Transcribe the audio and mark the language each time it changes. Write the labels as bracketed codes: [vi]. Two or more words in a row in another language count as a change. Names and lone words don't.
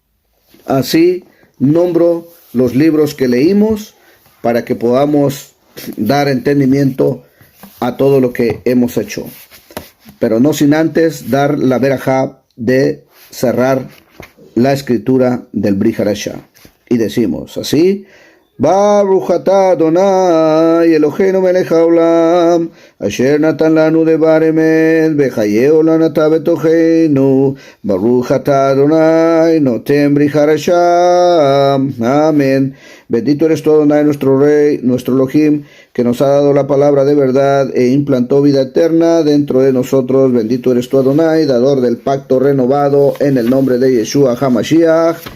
[es] Así nombro los libros que leímos para que podamos dar entendimiento a todo lo que hemos hecho. Pero no sin antes dar la verajá de cerrar la escritura del Brit Hadashah. Y decimos así: [he] ברוך אתה אדוני אלוהינו מלך העולם אשר נתן לנו דבר אמת וחיי עולם אתה בתוכנו ברוך אתה אדוני נותן ברית חדשה. [es] Amén. Bendito eres tú, Adonai, nuestro Rey, nuestro Elohim, que nos ha dado la palabra de verdad e implantó vida eterna dentro de nosotros. Bendito eres tú, Adonai, dador del pacto renovado, en el nombre de Yeshua HaMashiach.